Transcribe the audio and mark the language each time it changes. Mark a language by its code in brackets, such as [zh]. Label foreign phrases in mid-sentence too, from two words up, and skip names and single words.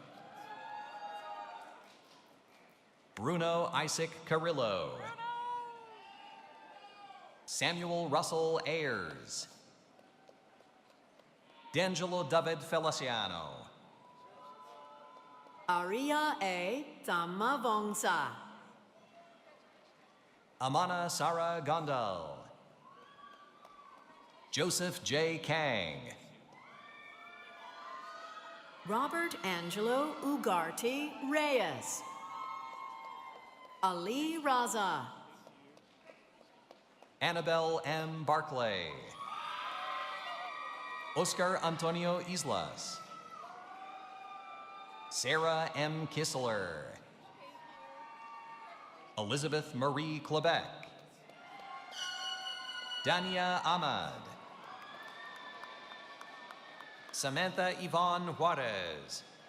[en] Bruno Isaac Carrillo. Samuel Russell Ayers. D'Angelo David Feliciano. Aria A. Thamavongsa. Amana Sara Gondal. Joseph J. Kang. Robert Angelo Ugarte Reyes. Ali Raza. Annabelle M. Barclay. Oscar Antonio Islas. Sarah M. Kissler. Elizabeth Marie Quebec. Dania Ahmad. Samantha Yvonne Juarez.